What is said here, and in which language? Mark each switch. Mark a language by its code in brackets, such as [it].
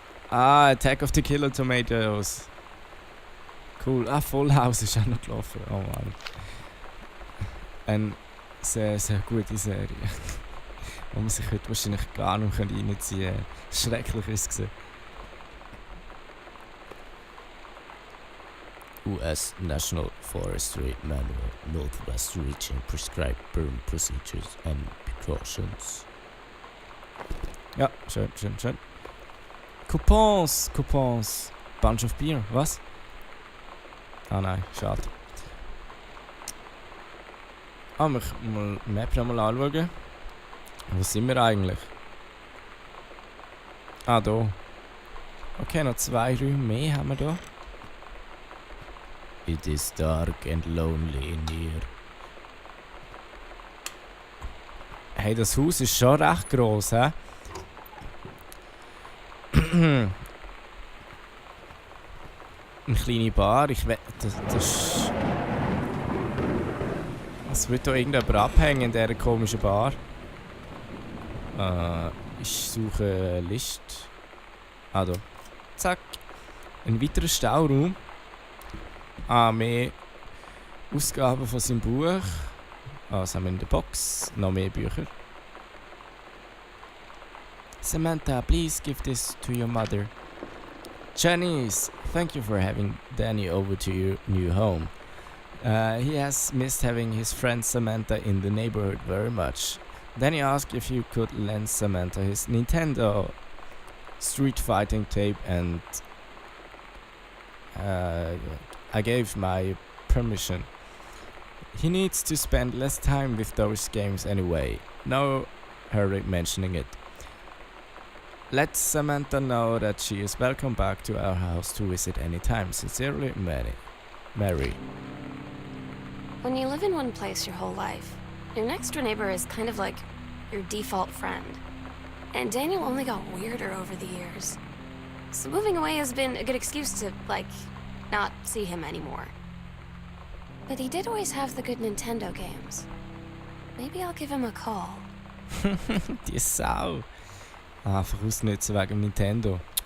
[en] Ah, Attack of the Killer Tomatoes. Cool. [de] Ah, Full House ist auch noch gelaufen. Oh Mann. Eine sehr, sehr gute Serie. Wo man sich heute wahrscheinlich gar nicht reinziehen kann. Schrecklich ist es gewesen. [en] US National Forestry Manual, Northwest Region, Prescribed Burn Procedures and Precautions. [de] Ja, schön, schön, schön. Coupons, Coupons. Bunch of Beer, was? Ah nein, schade. Ah, wir mal Map noch mal anschauen. Wo sind wir eigentlich? Ah, da. Okay, noch 2 Räume mehr haben wir da. [en] It is dark and lonely in here. [de] Hey, das Haus ist schon recht gross, hä? Eine kleine Bar, ich wette, das es wird da irgendjemand abhängen in dieser komischen Bar. Ich suche eine Liste. Ah, da. Zack. Ein weiterer Stauraum. Ah, mehr Ausgaben von seinem Buch. Ah, was haben wir in der Box? Noch mehr Bücher. [en] Samantha, please give this to your mother. Janice, thank you for having Danny over to your new home. He has missed having his friend Samantha in the neighborhood very much. Danny asked if you could lend Samantha his Nintendo Street Fighting tape, and I gave my permission. He needs to spend less time with those games anyway. No hurry mentioning it. Let Samantha know that she is welcome back to our house to visit anytime. Sincerely, Mary. When you live in one place your whole life, your next door neighbor is kind of like your default friend. And Daniel only got weirder over the years. So moving away has been a good excuse to, not see him anymore. But he did always have the good Nintendo games. Maybe I'll give him a call. [de] Die Sau. Einfach ausnutzen wegen Nintendo.